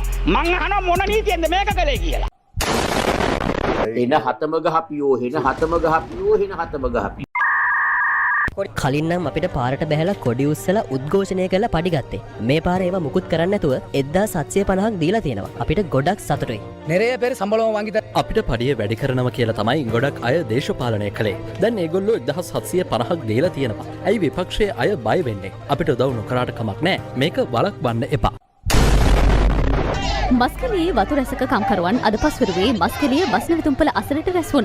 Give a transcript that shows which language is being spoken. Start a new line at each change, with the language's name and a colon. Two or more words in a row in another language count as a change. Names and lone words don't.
Sinhala: මං අහනවා මොන නීතියෙන්ද මේක කළේ කියලා. හෙන හතම ගහපියෝ හෙන හතම ගහපියෝ හෙන හතම ගහපියෝ. කලින් නම් අපිට පාරට බැහැලා කොඩි උස්සලා උද්ඝෝෂණය කරලා පඩි ගත්තේ. මේ පාර ඒවා මුකුත් කරන්නේ නැතුව 1750ක් දීලා තියෙනවා. අපිට ගොඩක් සතුටුයි.
Tamil: நிறைய பேர் சம்பளம் வாங்கி
Sinhala: අපිට පඩිය වැඩි කරනවා කියලා තමයි ගොඩක් අය දේශපාලනය කළේ. දැන් ඒගොල්ලෝ 1750ක් දීලා තියෙනවා. ඇයි විපක්ෂයේ අය බය වෙන්නේ? අපිට උදව් නොකරාට කමක් නැහැ. මේක වළක්වන්න එපා. මස්කලියේ වතු රැසක කම්කරුවන් අද පස්වරුවේ මස්කලිය බස් නැවතුම්පල අසලට රැස් වුණා.